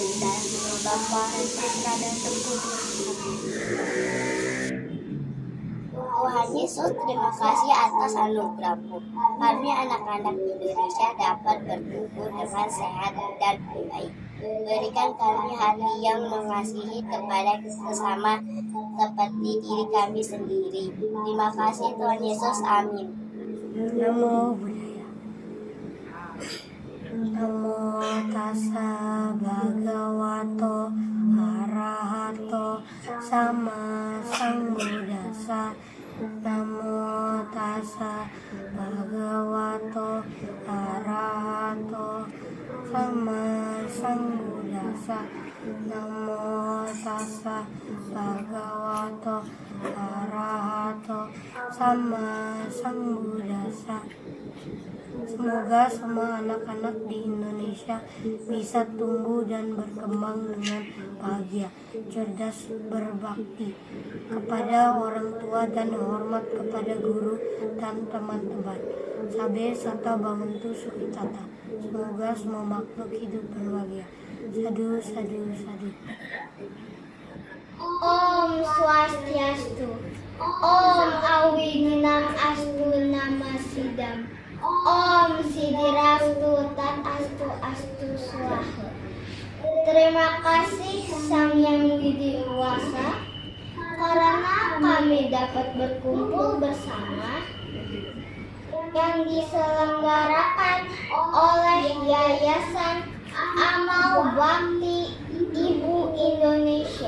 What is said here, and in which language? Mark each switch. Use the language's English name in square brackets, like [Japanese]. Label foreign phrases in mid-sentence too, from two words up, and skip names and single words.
[Indonesian] Dan nama Bapa dan Putra dan Roh Kudus. Tuhan Yesus, terima kasih atas anugerah-Mu. Kami anak-anak Indonesia dapat bertumbuh dengan sehat dan baik. Berikan kami hati yang mengasihi kepada sesama seperti diri kami sendiri. Terima kasih Tuhan Yesus. Amin. [Pali] Namo Buddhaya. Namo tassa bhagavato arahato sama sambuddhassa. Namo tassa bhagavato arahato sama sambuddhassa. Namo tassa bhagavato arahato sama sambuddhassa. [Indonesian] Semoga semua anak-anak di Indonesia bisa tumbuh dan berkembang dengan bahagia, cerdas, berbakti kepada orang tua dan hormat kepada guru dan teman-teman. [Pali] Sabe sata banguntu sukitata. [Indonesian] Semoga semua makhluk hidup berbahagia. [Pali] Sadu, sadu, sadu. [Sanskrit] Om Swastiastu. Om Awinam Astu Namasidam. Om Sidirastu Tat Astu Astu Swaha. [Indonesian] Terima kasih Sang Yang Widi Wasa karena kami dapat berkumpul bersama yang diselenggarakan oleh Yayasan Amal Bakti Ibu Indonesia.